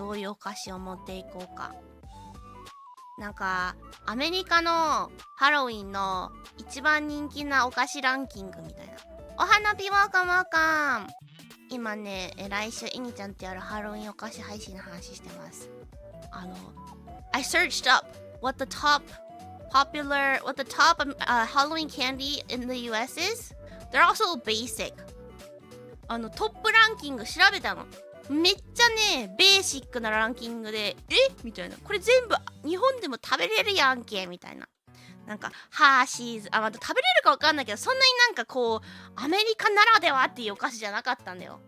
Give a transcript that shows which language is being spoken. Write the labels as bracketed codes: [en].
[ja] どういうお菓子を持っていこうか。なんかアメリカのハロウィンの一番人気なお菓子ランキングみたいな。お花火ワーカー今ね、来週エニちゃんとやるハロウィンお菓子配信の話してます。 [en] I searched up what the top Halloween candy in the US is. They're also basic. [ja] トップランキング調べたの。めっちゃね、ベーシックなランキングで、みたいな。これ全部日本でも食べれるやんけみたいな。なんかハーシーズ、また食べれるかわかんないけど、そんなになんかこうアメリカならではっていうお菓子じゃなかったんだよ。